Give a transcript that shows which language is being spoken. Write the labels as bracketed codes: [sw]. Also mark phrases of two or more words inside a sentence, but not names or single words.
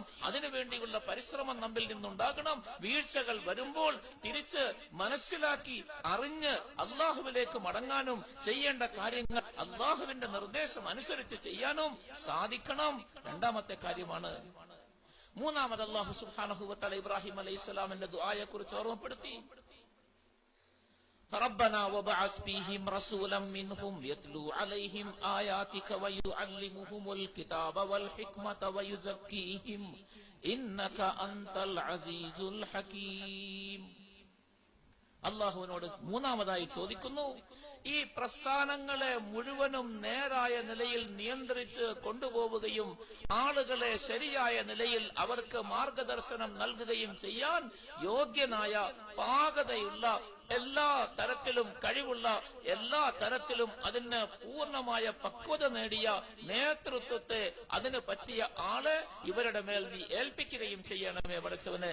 [ml] അതിനുവേണ്ടിയുള്ള പരിശ്രമം നമ്മിൽ നിന്നുണ്ടാകണം. വീഴ്ചകൾ വരുമ്പോൾ തിരിച്ച് മനസ്സിലാക്കി അറിഞ്ഞ് അള്ളാഹുവിലേക്ക് മടങ്ങാനും ചെയ്യേണ്ട കാര്യങ്ങൾ അള്ളാഹുവിന്റെ നിർദ്ദേശം അനുസരിച്ച് ചെയ്യാനും സാധിക്കണം. രണ്ടാമത്തെ കാര്യമാണ്. മൂന്നാമത് [ar] الله سبحانه و تعالى [ml] ഇബ്രാഹിം അലൈഹിസ്സലാമിന്റെ ദുആയെ കുറിച്ച് ഓർമ്മപ്പെടുത്തി. [ar] ربنا وبعث فيهم رسولا منهم يتلو عليهم آياتك ويعلمهم الكتاب والحكمة ويزكيهم إنك أنت العزيز الحكيم. [ml] അള്ളാഹുവിനോട് മൂന്നാമതായി ചോദിക്കുന്നു, ഈ പ്രസ്ഥാനങ്ങളെ മുഴുവനും നേരായ നിലയിൽ നിയന്ത്രിച്ച് കൊണ്ടുപോവുകയും ആളുകളെ ശരിയായ നിലയിൽ അവർക്ക് മാർഗദർശനം നൽകുകയും ചെയ്യാൻ യോഗ്യനായ പാകതയുള്ള എല്ലാ തരത്തിലും കഴിവുള്ള എല്ലാ തരത്തിലും അതിന് പൂർണ്ണമായ പക്വത നേടിയ നേതൃത്വത്തെ അതിന് പറ്റിയ ആളെ ഇവരുടെ മേൽ നീ ഏൽപ്പിക്കുകയും ചെയ്യണമേ പഠിച്ചവന്.